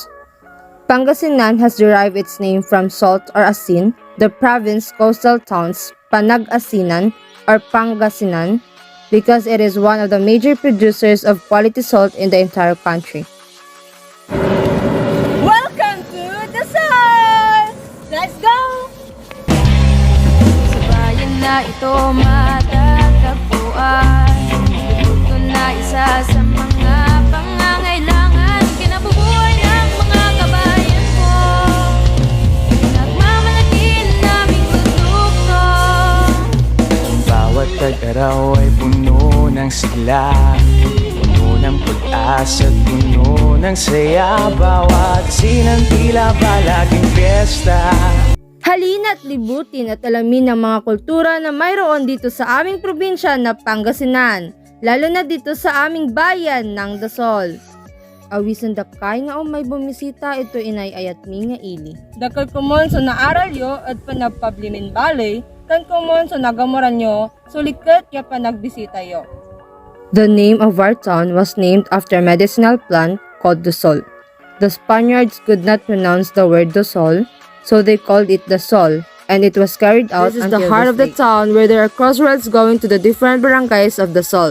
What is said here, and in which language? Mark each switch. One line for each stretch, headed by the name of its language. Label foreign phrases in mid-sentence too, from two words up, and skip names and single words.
English: Pangasinan has derived its name from salt or asin, the province coastal towns Panag-Asinan or Pangasinan, because it is one of the major producers of quality salt in the entire country. Welcome to Dasol! Let's go!
Filipino: Sa bayan na ito matatagpuan, ito na isa sa mga pangangailangan kinabubuhay ng mga kabayan ko. Nagmamalaki naming produkto. Bawat tag-araw ay puno ng sigla, puno ng pag-asa at puno ng saya. Bawat sinantila palaging piyesta. Halina't libutin at alamin ang mga kultura na mayroon dito sa aming probinsya na Pangasinan, lalo na dito sa aming bayan ng Dasol.
Iloko: Awisan dakay nga may bumisita ito inayayat mi nga ili.
Pangasinan: Dakal kumon so naaral yo at panagpablimin balay, kan kumon so nagamuran yo, sulikat ya panagbisita yo.
English: The name of our town was named after a medicinal plant called Dasol. The Spaniards could not pronounce the word Dasol, so they called it Dasol, and it was carried out until the heart of the town where there are crossroads going to the different barangays of Dasol.